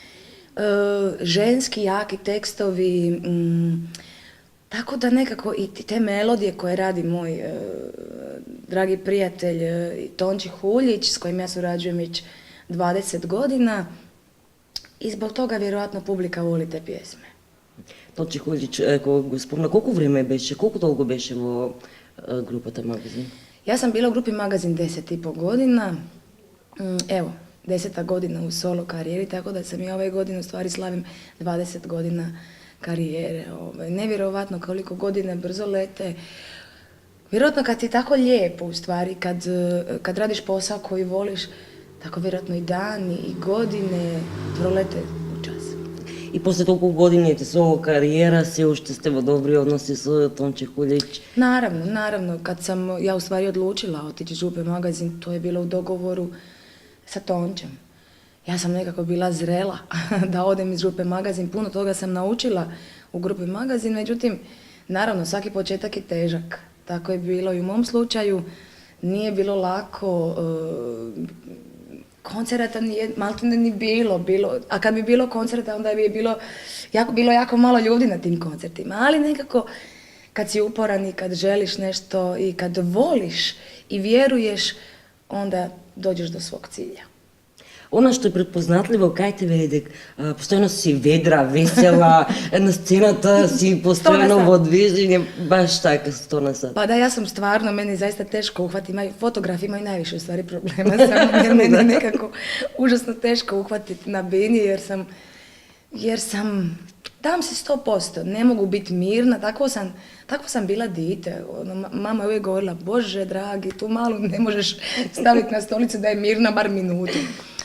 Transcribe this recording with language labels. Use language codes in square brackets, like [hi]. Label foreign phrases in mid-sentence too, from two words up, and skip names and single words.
[hr] Ženski, jaki tekstovi, tako da nekako i te melodije koje radi moj dragi prijatelj Tonči Huljić, s kojim ja surađujem već 20 godina, i zbog toga vjerojatno publika voli te pjesme. [mk] Tonči Huljić, ako го спомна, колку време беше, колку долго беше во групата Магазин? [hr] Ja sam bila u grupi Magazin 10,5 godina, evo, 10. godina u solo karijeri, tako da sam i ove godine u stvari slavim 20 godina karijere. Nevjerovatno koliko godine brzo lete. Vjerojatno kad ti je tako lijepo u stvari, kad radiš posao koji voliš, tako vjerojatno i dani i godine prolete u čas. [mk] И после толку години соло кариера, се уште сте во добри односи со Тонче Huljić? [hr] Naravno, kad sam ja u stvari odlučila otići iz grupe Magazin, to je bilo u dogovoru sa Tončem. Ja sam nekako bila zrela da odem iz grupe Magazin, puno toga sam naučila u grupi Magazin, međutim, naravno, svaki početak je težak. Tako je bilo i u mom slučaju, nije bilo lako, koncerata maltene ni bilo, a kad bi bilo koncerta, onda bi bilo jako malo ljudi na tim koncertima, ali nekako kad si uporan i kad želiš nešto i kad voliš i vjeruješ, onda dođeš do svog cilja. [mk] Она што е препознатливо кај тебе е дека постојано си ведра, весела, на сцената си постојано во движење, баш така 100 на сат. [hr] Pa da, ja sam stvarno, meni zaista teško uhvatiti, fotografi imaju najviše u stvari problema sa mnom, jer meni je nekako užasno teško uhvatiti na bini, jer sam, dam se 100%, ne mogu biti mirna, tako sam bila dite. Mama je uvijek govorila, Bože dragi, tu malu ne možeš staviti na stolicu da je mirna bar minutu.